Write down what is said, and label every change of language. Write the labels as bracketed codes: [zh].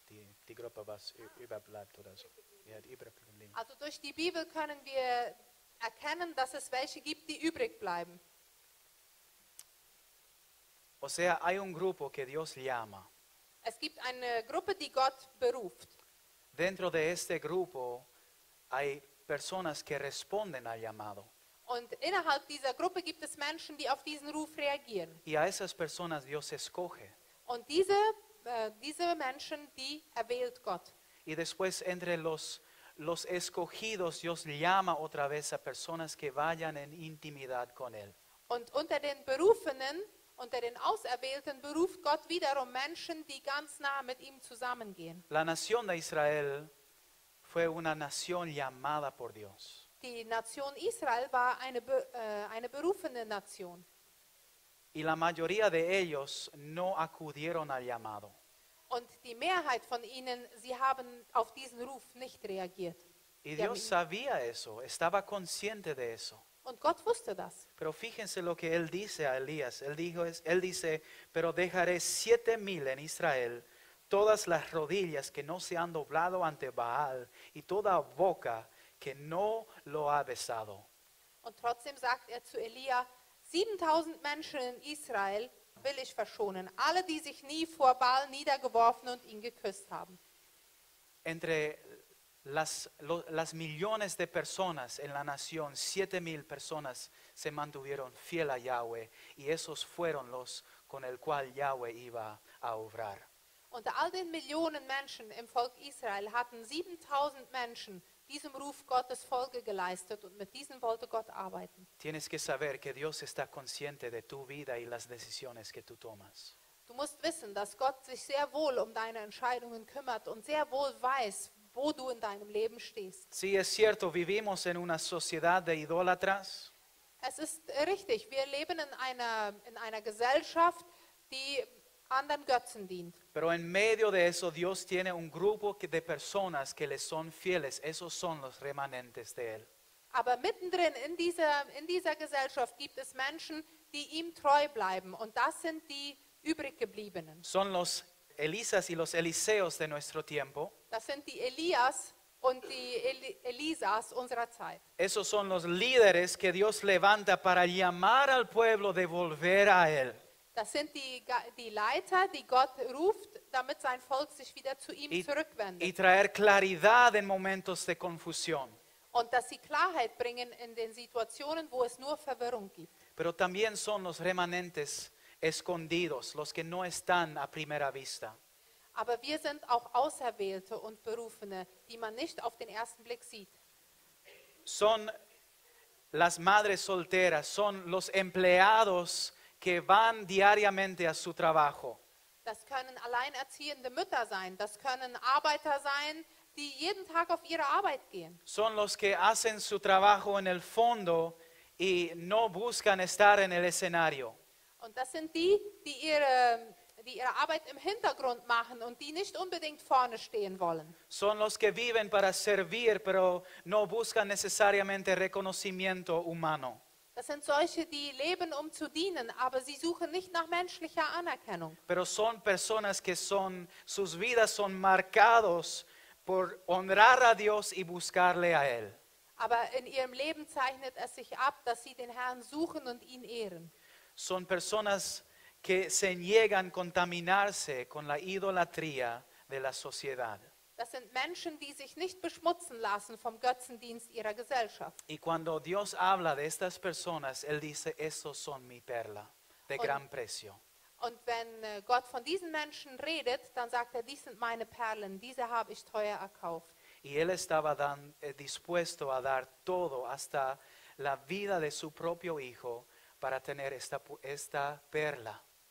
[de] Die Gruppe, was überbleibt oder so. Ja, die überbleiben. Also durch die Bibel können wir erkennen, dass es welche gibt, die übrig bleiben. [es] O sea, hay un grupo que Dios llama. [de] Es gibt eine Gruppe, die Gott beruft. [es] Dentro de este grupo hay personas que responden al llamado. [de] Und innerhalb dieser Gruppe gibt es Menschen, die auf diesen Ruf reagieren. [es] Y a esas personas Dios escoge. [de] Und diese Menschen, die erwählt Gott. [es] Y después entre los escogidos Dios llama otra vez a personas que vayan en intimidad con Él. [de] Und unter den Berufenen, unter den Auserwählten beruft Gott wiederum Menschen, die ganz nah mit ihm zusammengehen. [es] La nación de Israel fue una nación llamada por Dios. [de] Die Nation Israel war eine berufene Nation. [es] Y la mayoría de ellos no acudieron al llamado. [de] Und die Mehrheit von ihnen, sie haben auf diesen Ruf nicht reagiert. [es] Y [de] Sie haben [es] Dios [de] ihn- [es] sabía eso, estaba consciente de eso. [de] Und Gott wusste das. [es] Pero fíjense lo que Él dice a Elías. Él dice, pero dejaré 7,000 en Israel, todas las rodillas que no se han doblado ante Baal y toda boca que no lo ha besado. [de] Und trotzdem sagt er zu Elia, 7000 Menschen in Israel will ich verschonen. Alle, die sich nie vor Baal niedergeworfen und ihn geküsst haben. [es] Entre las millones de personas en la nación, 7,000 personas se mantuvieron fiel a Yahweh y esos fueron los con el cual Yahweh iba a obrar. [de] Unter all den Millionen Menschen im Volk Israel hatten 7000 Menschen diesem Ruf Gottes Folge geleistet und mit diesen wollte Gott arbeiten. [es] Tienes que saber que Dios está consciente de tu vida y las decisiones que tú tomas. [de] Du musst wissen, dass Gott sich sehr wohl um deine Entscheidungen kümmert und sehr wohl weiß, wo du in deinem Leben stehst. [es] Sí, es cierto, vivimos en una sociedad de idólatras, [de] Es ist richtig, wir leben in einer Gesellschaft, die anderen Götzen dient. [es] pero en medio de eso Dios tiene un grupo de personas que le son fieles. Esos son los remanentes de Él. [de] Aber mittendrin in dieser Gesellschaft gibt es Menschen, die ihm treu bleiben. Und das sind die übriggebliebenen. [es] Son los Elisas y los Eliseos de nuestro tiempo. [de] Das sind die Elias und die Elisas unserer Zeit. [es] Esos son los líderes que Dios levanta para llamar al pueblo de volver a Él. [de] Das sind die Leiter, die Gott ruft, damit sein Volk sich wieder zu ihm [es] Y [de] zurückwendet. [es] traer claridad en momentos de confusión. [de] Und dass sie Klarheit bringen in den Situationen, wo es nur Verwirrung gibt. [es] Pero también son los remanentes escondidos, los que no están a primera vista. [de] Aber wir sind auch Auserwählte und Berufene, die man nicht auf den ersten Blick sieht. [es] Son las madres solteras, son los empleados que van diariamente a su trabajo. [de] Das können alleinerziehende Mütter sein, das können Arbeiter sein, die jeden Tag auf ihre Arbeit gehen. [es] Son los que hacen su trabajo en el fondo y no buscan estar en el escenario. [de] Und das sind die ihre Arbeit im Hintergrund machen und die nicht unbedingt vorne stehen wollen. [es] Son los que viven para servir, pero no buscan necesariamente reconocimiento humano. [de] Das sind solche, die leben, um zu dienen, aber sie suchen nicht nach menschlicher Anerkennung. [es] Pero son personas que sus vidas son marcados por honrar a Dios y buscarle a Él. [de] Aber in ihrem Leben zeichnet es sich ab, dass sie den Herrn suchen und ihn ehren. [es] Son personas que se niegan a contaminarse con la idolatría de la sociedad. [de] Das sind Menschen, die sich nicht beschmutzen lassen vom Götzendienst ihrer Gesellschaft. [es] Y cuando Dios habla de estas personas, Él dice, esos son mi perla de gran precio. [de] Und wenn Gott von diesen Menschen redet, dann sagt er, dies sind meine Perlen, diese habe ich teuer erkauft. [es] Y Él estaba dispuesto a dar todo, hasta la vida de su propio hijo, para tener esta perla.